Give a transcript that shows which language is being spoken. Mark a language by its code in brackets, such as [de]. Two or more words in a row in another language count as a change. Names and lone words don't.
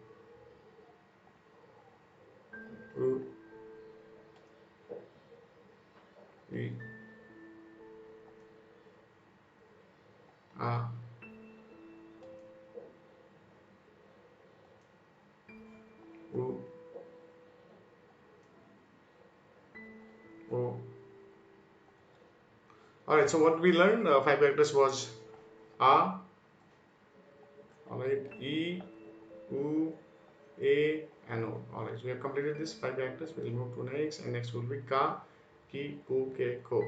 [en] U. E. A. U. O. Alright, so what we learned, 5 characters was A, alright, E, U, A, and O. Alright, so we have completed this 5 characters. We will move to next, and next will be Ka, Ki, Ku, Ke, Ko.